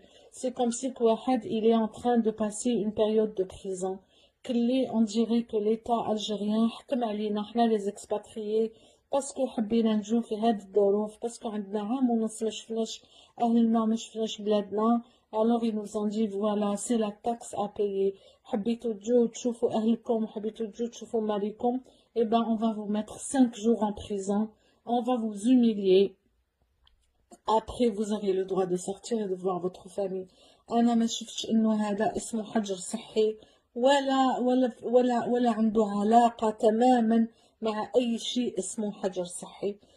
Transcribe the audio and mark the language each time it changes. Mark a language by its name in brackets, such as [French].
[French] C'est comme si Kouahad, il est en train de passer une période de prison. On dirait que l'État algérien, les expatriés, parce que [Arabic] حبينا نجو في هاد الظروف [French] parce que [Arabic] عندنا عام ونص ما شفناش أهلنا ما شفناش بلادنا. [French] Alors ils nous ont dit voilà c'est la taxe à payer. [Arabic] حبيتوا تجوا تشوفوا أهلكم حبيتوا تجوا تشوفوا مالكم. [French] Eh ben on va vous mettre 5 jours en prison. On va vous humilier. Après, vous aurez le droit de sortir et de voir votre famille. [Arabic] أنا ما شفتش إنه هذا اسمه حجر صحي ولا عنده علاقة تماما مع أي شيء اسمه حجر صحي.